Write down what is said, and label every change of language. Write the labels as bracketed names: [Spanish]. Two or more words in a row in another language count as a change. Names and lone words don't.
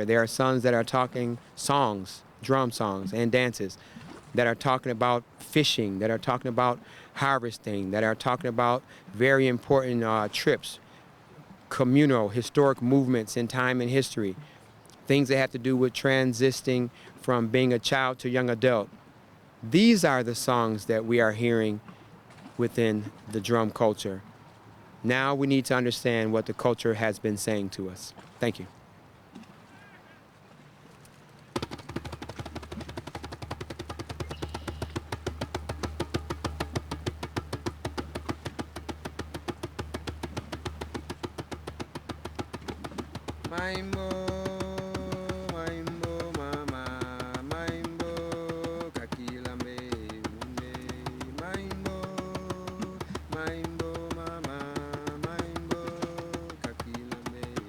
[English] There are sons that are talking songs, drum songs and dances, that are talking about fishing, that are talking about harvesting, that are talking about very important trips, communal, historic movements in time and history, things that have to do with transitioning from being a child to young adult. These are the songs that we are hearing within the drum culture. Now we need to understand what the culture has been saying to us. Thank you. Maimbo, maimbo, mama, maimbo, kakilambe, mune, maimbo, maimbo, mama, maimbo, kakilambe.